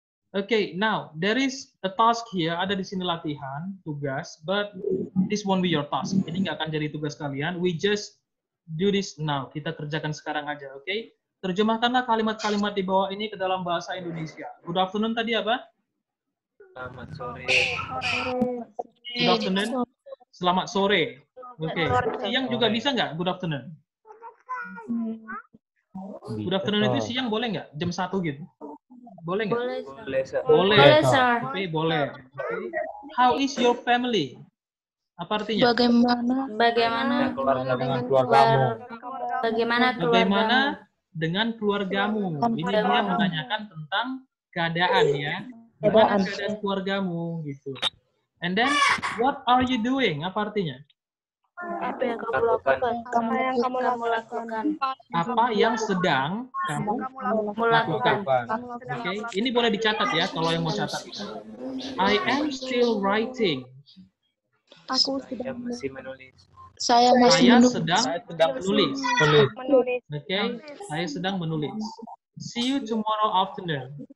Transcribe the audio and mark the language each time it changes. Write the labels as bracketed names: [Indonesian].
[English] Okay, now there is a task here. [Indonesian] Ada di sini latihan, tugas, [English] but this won't be your task. [Indonesian] Ini nggak akan jadi tugas kalian. [English] We just do this now. [Indonesian] Kita kerjakan sekarang aja, oke? [English] Okay? [Indonesian] Terjemahkanlah kalimat-kalimat di bawah ini ke dalam bahasa Indonesia. [English] Good afternoon [Indonesian] tadi apa? Selamat sore. [English] Good afternoon. [Indonesian] Selamat sore. Oke. Siang juga bisa nggak? Good afternoon. [English] Good afternoon [Indonesian] itu siang boleh nggak? Jam 1 gitu. Boleh nggak? Boleh, sir. Boleh, sir. Boleh. Boleh, sir. Oke, boleh. Okay. [English] How is your family? [Indonesian] Apa artinya? Bagaimana Dengan keluarga. Dengan keluargamu. Bagaimana Bagaimana keluargamu? dengan keluargamu? Ini dia menanyakan tentang keadaan ya. Gimana keadaan keluargamu gitu. [English] And then what are you doing? [Indonesian] Apa artinya? Apa yang kamu lakukan? Apa yang kamu lakukan? Apa yang sedang kamu lakukan? Melakukan. Oke, ini boleh dicatat ya kalau yang mau catat. [English] I am still writing. [Indonesian] Saya masih menulis. Saya Saya sedang menulis. Tulis. Oke, saya sedang menulis. [English] See you tomorrow afternoon.